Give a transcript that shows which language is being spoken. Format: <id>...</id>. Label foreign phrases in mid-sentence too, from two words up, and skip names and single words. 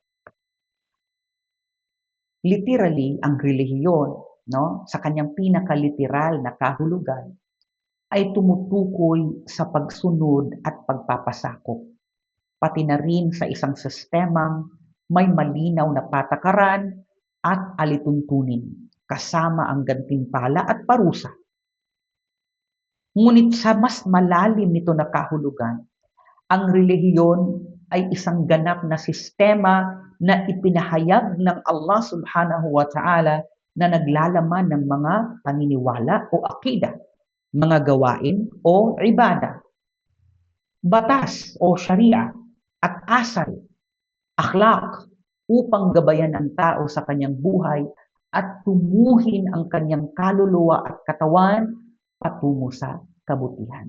<tl>Literally, ang relihiyon, no, sa kanyang pinakaliteral na kahulugan, ay tumutukoy sa pagsunod at pagpapasakop, pati na rin sa isang sistemang may malinaw na patakaran at alituntunin, kasama ang gantimpala at parusa. Ngunit sa mas malalim nito na kahulugan, ang relihiyon ay isang ganap na sistema na ipinahayag ng Allah</tl> <ar>سبحانه وتعالى</ar> <tl>na naglalaman ng mga paniniwala o akida, mga gawain o ibada, batas o sharia at asal, akhlaq, upang gabayan ang tao sa kanyang buhay at tumuhin ang kanyang kaluluwa at katawan patungo sa kabutihan.</tl>